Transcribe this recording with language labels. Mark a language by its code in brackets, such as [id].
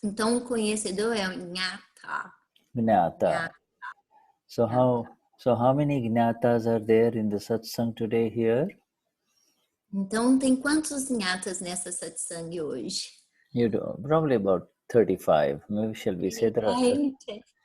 [pt] Então o conhecedor é o Gnata. Gnata. [en] So how many Gnatas are there in the satsang today here? [pt] Então tem quantos Gnatas nessa satsang hoje? [en] You do probably about 35. Maybe shall we say there are 35?